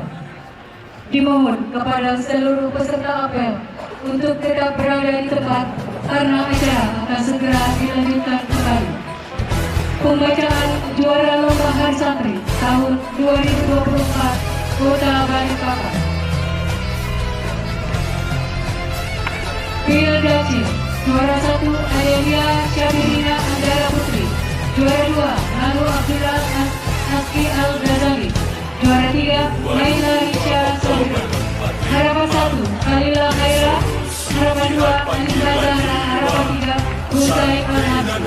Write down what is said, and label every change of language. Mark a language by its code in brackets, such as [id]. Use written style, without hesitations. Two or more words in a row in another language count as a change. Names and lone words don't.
[id] Dimohon kepada seluruh peserta apel untuk tetap berada di tempat karena acara akan segera dilanjutkan kembali. Pembacaan juara lomba Hari Santri tahun 2024 Kota Balikpapan. Pildaci, juara 1 Adelia Syabirina Andara Putri, juara 2 Nanu Abdullah Aski Al-Ghazali, juara 3 Laila Risha Sobri, harapan 1 Khalila Khaira, harapan 2 Anissa Zahra, harapan 3 Husay Al-Habib.